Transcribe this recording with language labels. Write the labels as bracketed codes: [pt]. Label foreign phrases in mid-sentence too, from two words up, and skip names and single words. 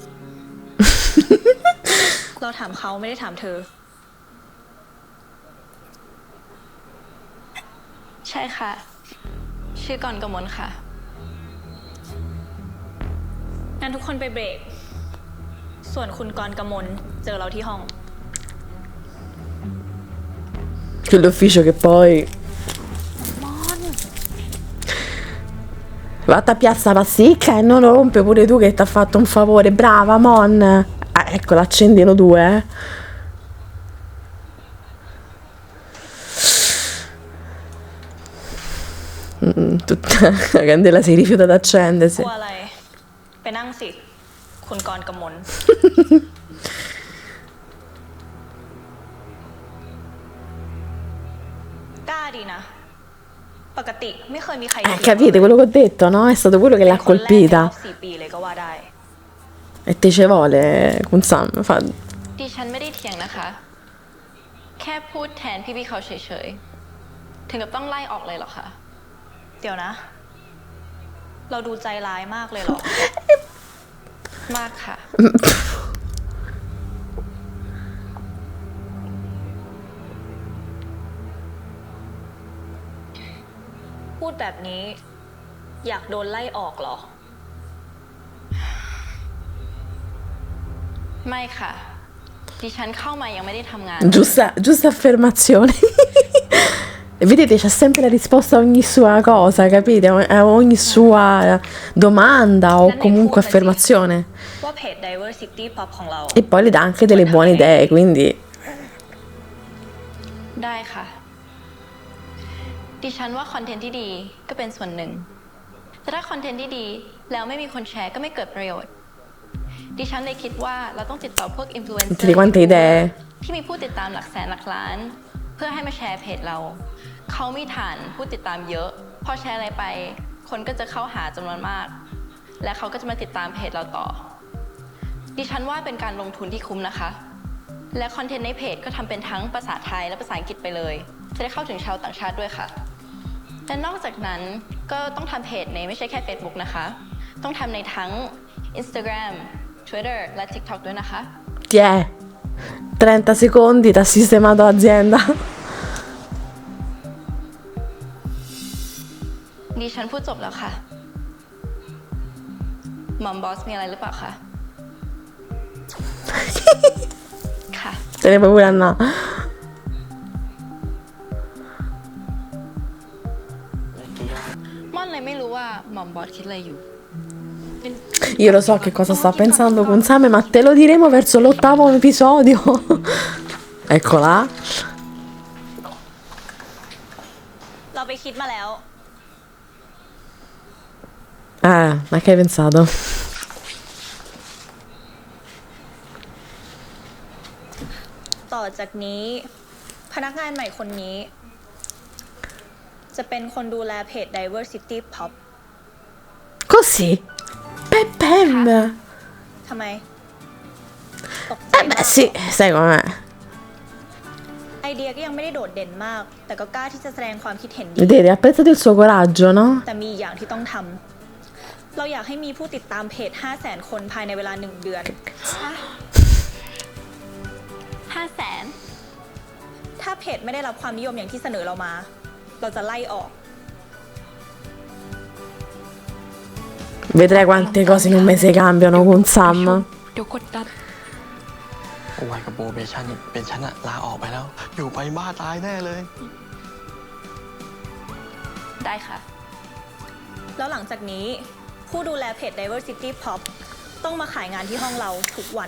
[th] เราถามเขาไม่ได้ถามเธอ ใช่ค่ะ ชื่อกรกมลค่ะ งั้นทุกคนไปเบรก ส่วนคุณกรกมลเจอเราที่ห้อง [it] Quell'ufficio che poi Vatta a Piazza Pasticca e non lo rompe pure tu che ti ha fatto un favore. Brava, Mon. Ah, ecco, l'accendino 2, Tutta la candela si rifiuta [th] ก [it] d'accendersi. [th] ลัวอะไร ไปนั่งสิ คุณกรกมล กล้าดีนะ ปกติไม่เคยมีใคร [it] Capite quello che ho detto, no? È stato quello che l'ha [th] คนแรกในร [it] colpita. [th] อบ4 ปีเลยก็ว่าได้ [it] E te ce vuole, con Sam. [th] ดิฉันไม่ได้เถียงนะคะ แค่พูดแทนพี่ๆเขาเฉยๆ ถึงกับต้องไล่ออกเลยเหรอคะ เดี๋ยวนะ เราดูใจร้ายมากเลยเหรอ มากค่ะ พูดแบบนี้ อยากโดนไล่ออกเหรอ ไม่ค่ะ ดิฉันเข้ามายังไม่ได้ทำงาน [it] Giusta affermazione. E vedete, c'è sempre la risposta a ogni sua cosa, capite? A ogni sua domanda o comunque affermazione. [th] ว่าเพจ Diversity Pop ของเรา [it] E poi le dà anche delle buone idee, quindi [th] ได้ค่ะ ดิฉันว่าคอนเทนต์ที่ดีก็เป็นส่วนหนึ่ง แต่ถ้าคอนเทนต์ที่ดีแล้วไม่มีคนแชร์ก็ไม่เกิดประโยชน์ ดิฉันเลยคิดว่าเราต้องติดต่อพวกอินฟลูเอนเซอ [it] tutte le [th] ร์ [it] quante idee. [th] ที่มีผู้ติดตามหลักแสนหลักล้าน เพื่อให้มาแชร์เพจเรา เขามีฐานผู้ติดตามเยอะ พอแชร์อะไรไป คนก็จะเข้าหาจำนวนมาก และเขาก็จะมาติดตามเพจเราต่อ ดิฉันว่าเป็นการลงทุนที่คุ้มนะคะ และคอนเทนต์ในเพจก็ทำเป็นทั้งภาษาไทยและภาษาอังกฤษไปเลย จะได้เข้าถึงชาวต่างชาติด้วยค่ะ และนอกจากนั้นก็ต้องทำเพจในไม่ใช่แค่ Facebook นะคะ ต้องทำในทั้ง Instagram Twitter และ TikTok ด้วยนะคะ [it] Tiè, 30 secondi, ti ha sistemato l'azienda. [th] ดิฉันพูดจบแล้วค่ะหม่อมบอสมีอะไรหรือเปล่าคะ ค่ะ [it] Se ne puoi pure andare. [th] ม่อนเลยไม่รู้ว่าหม่อมบอสคิดอะไรอยู่ [it] Io lo so che cosa sta pensando con Sam, ma te lo diremo verso l'8º episodio. Eccola. [th] เราไปคิดมาแล้ว [it] Ma che hai pensato? [th] ต่อจากนี้ พนักงานใหม่คนนี้ จะเป็นคนดูแลเพจ Diversity Pop [it] Così? Pem. [th] ทำไม ตกใจมาก [it] Sì, sai com'è. [th] ไอเดียก็ยังไม่ได้โดดเด่นมาก แต่ก็กล้าที่จะแสดงความคิดเห็นดี [it] Vedete, apprezzate il suo coraggio, no? [th] แต่มีอย่างที่ต้องทำ เราอยากให้มีผู้ติดตามเพจ 500,000 คนภายในเวลา 1 เดือน 500,000 ถ้าเพจไม่ได้รับความนิยมอย่างที่เสนอเรามา เราจะไล่ออก [it] Vedrai quante cose in un mese cambiano con Sam. [th] เดี๋ยวกดดัน โอ้ยกับโบเบชันเป็นฉันอะลาออกไปแล้ว อยู่ไปบ้าตายแน่เลย ได้ค่ะ แล้วหลังจากนี้ผู้ดูแลเพจ Diversity Pop ต้องมาขายงานที่ห้องเราทุกวัน